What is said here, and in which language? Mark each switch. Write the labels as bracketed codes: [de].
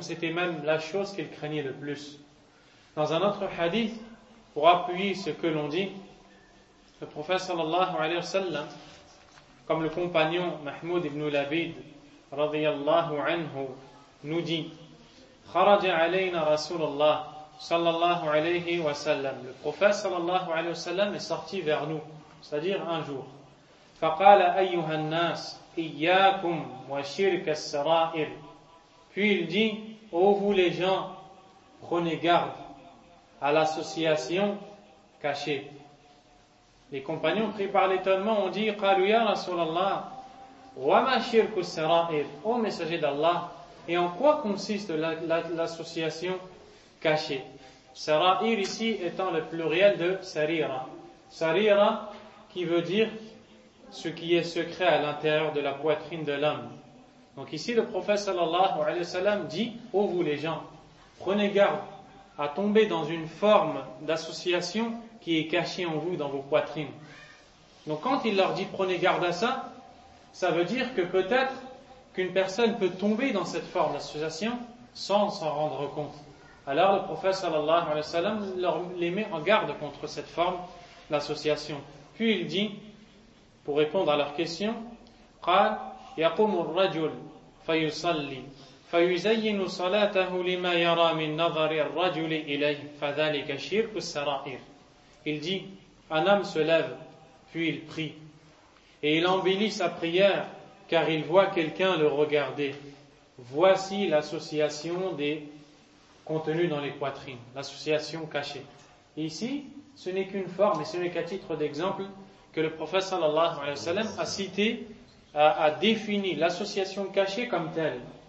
[fr] C'était même la chose qu'il craignait le plus. Dans un autre hadith, pour appuyer ce que l'on dit, le prophète sallallahu alayhi wa sallam, comme le compagnon Mahmoud ibn Labid [ar] رضي الله عنه ندي خرج علينا رسول الله صلى الله عليه وسلم [fr] le prophète [ar] صلى الله عليه وسلم [fr] est sorti vers nous, c'est-à-dire un jour. [ar] فقال أيها الناس إياكم وشرك السرائر. [fr] Puis il dit: ô vous les gens, prenez garde à l'association cachée. Les compagnons pris par l'étonnement ont dit: [ar] قالوا يا رسول الله وَمَا شِرْكُ السَّرَائِرِ [fr] Ô messager d'Allah, et en quoi consiste l'association cachée? Sarair ici étant le pluriel de sarira. Sarira qui veut dire ce qui est secret à l'intérieur de la poitrine de l'homme. Donc ici le prophète sallallahu alayhi wa sallam dit, ô vous les gens, prenez garde à tomber dans une forme d'association qui est cachée en vous, dans vos poitrines. Donc quand il leur dit prenez garde à ça, ça veut dire que peut-être qu'une personne peut tomber dans cette forme d'association sans s'en rendre compte. Alors le prophète sallallahu alayhi wa sallam les met en garde contre cette forme d'association. Puis il dit, pour répondre à leur question, [ar] قال يقوم الرجل فيصلي فيزين صلاته لما يرى من نظر الرجل إليه فذلك شرك السرائر. [fr] Il dit, un homme se lève, puis il prie, et il embellit sa prière car il voit quelqu'un le regarder. Voici l'association des contenus dans les poitrines, l'association cachée. Et ici, ce n'est qu'une forme et ce n'est qu'à titre d'exemple que le prophète sallallahu alayhi wa sallam a cité, a défini l'association cachée comme telle.